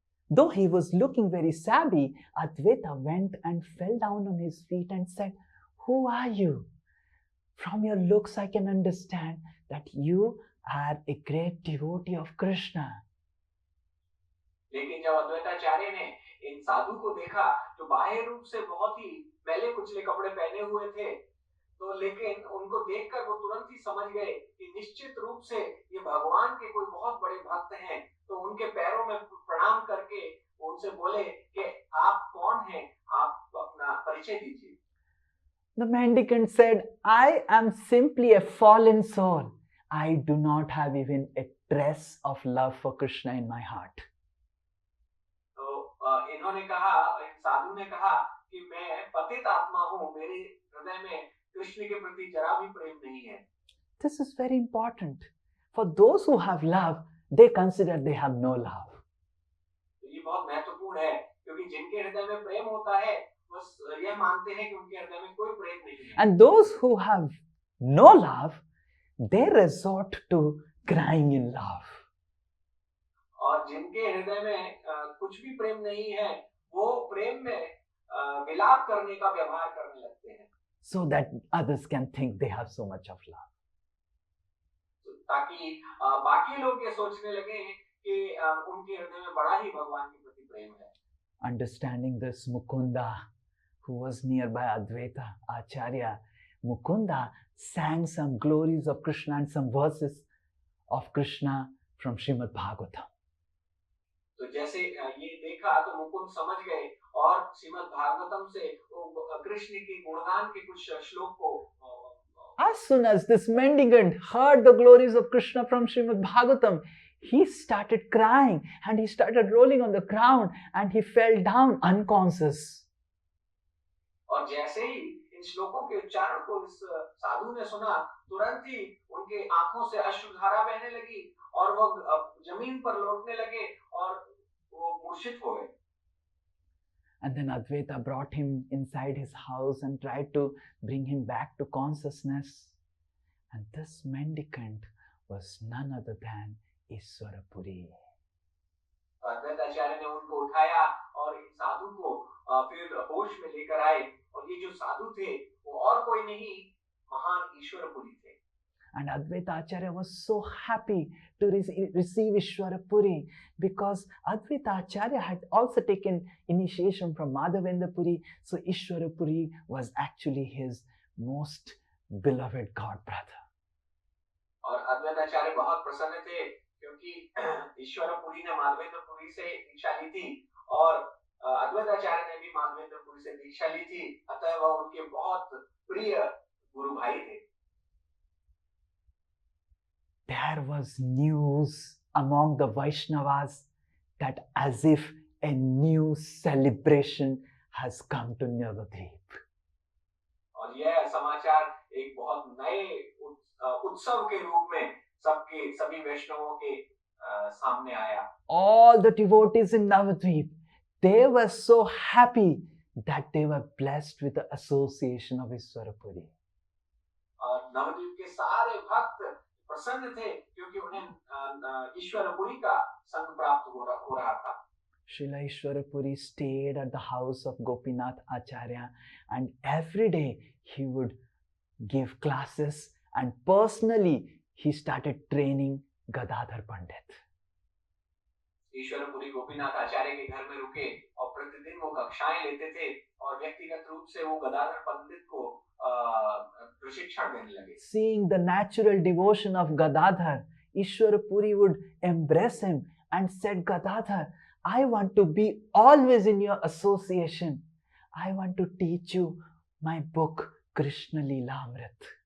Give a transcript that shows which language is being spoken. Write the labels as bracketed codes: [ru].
[en] Though he was looking very sabby, Advaita went and fell down on his feet and said, "Who are you? From your looks I can understand that you are a great devotee of Krishna." [hi] लेकिन जब अद्वैताचार्य ने इन साधु को देखा जो बाह्य रूप से बहुत ही मैले कुचले कपड़े पहने हुए थे, तो लेकिन उनको देखकर वो तुरंत ही समझ गए कि निश्चित रूप से ये भगवान के कोई बहुत बड़े भक्त हैं, तो उनके पैरों में प्रणाम करके उनसे बोले कि आप कौन हैं, आप अपना परिचय दीजिए। [en] The mendicant said, "I am simply a fallen soul. I do not have even a trace of love for Krishna in my heart." [hi] तो इन्होंने कहा, इन साधु ने कहा कि मैं पतित आत्मा हूँ, मेरे हृदय में कृष्ण के प्रति जरा भी प्रेम नहीं है। [en] This is very important. For those who have love, they consider they have no love. [hi] तो ये बहुत महत्वपूर्ण है क्योंकि जिनके हृदय में प्रेम होता है बस यह मानते हैं कि उनके हृदय में कोई प्रेम नहीं है। [en] And those who have no love, they resort to crying in love. [hi] और जिनके हृदय में कुछ भी प्रेम नहीं है, वो प्रेम में विलाप करने का व्यवहार करने लगते हैं। [en] So that others can think they have so much of love. [hi] ताकि बाकी लोग ये सोचने लगे कि उनके हृदय में बड़ा ही भगवान के प्रति प्रेम है। [en] Understanding this, Mukunda, who was nearby Advaita Acharya, Mukunda sang some glories of Krishna and some verses of Krishna from Srimad Bhagavatam. [hi] तो जैसे ये देखा तो मुकुंद समझ गए और श्रीमद् भागवतम से कृष्ण के गुणगान के कुछ श्लोक को [en] As soon as this mendicant heard the glories of Krishna from Srimad Bhagavatam, he started crying and he started rolling on the ground and he fell down unconscious. [hi] और जैसे ही इन श्लोकों के उच्चारण को इस साधु ने सुना, तुरंत ही उनके आंखों से अश्रुधारा बहने लगी और वो जमीन पर लौटने लगे और वो मूर्छित हो गए। [en] And then Advaita brought him inside his house and tried to bring him back to consciousness. And this mendicant was none other than Ishwarapuri. [hi] Advaitacharya ने उनको उठाया और इन साधु को फिर होश में लेकर आए और ये जो साधु थे वो और कोई नहीं महान ईश्वरपुरी थे। [en] And Advaita Acharya was so happy to receive Ishwarapuri because Advaita Acharya had also taken initiation from Madhavendra Puri. So Ishwarapuri was actually his most beloved god brother. [hi] और अद्वैताचार्य बहुत प्रसन्न थे क्योंकि ईश्वरपुरी ने माधवेंद्रपुरी से दीक्षा ली थी और अद्वैताचार्य ने भी माधवेंद्रपुरी से दीक्षा ली थी, अतः वह उनके बहुत प्रिय गुरु भाई थे। [en] There was news among the Vaishnavas that as if a new celebration has come to Navadvip. [hi] और यह समाचार एक बहुत नए उत्सव के रूप में सभी वैष्णवों के सामने आया। [en] All the devotees in Navadvip, they were so happy that they were blessed with the association of Ishwarapuri. [hi] और नवद्वीप के सारे भक्त प्रसन्न थे क्योंकि उन्हें ईश्वरपुरी का संग प्राप्त हो रहा था। [en] Srila Ishwarapuri stayed at the house of Gopinath Acharya and every day he would give classes and personally he started training Gadadhar Pandit. [hi] Ishwarpuri Gopinath आचार्य के घर में रुके और प्रतिदिन वो कक्षाएं लेते थे और व्यक्तिगत रूप से वो गदाधर पंडित को प्रशिक्षण देने लगे। [en] Seeing the natural devotion of Gadadhar, Ishwar Puri would embrace him and said, Gadadhar, I want to be always in your association. I want to teach you my book, Krishna Leelamrit.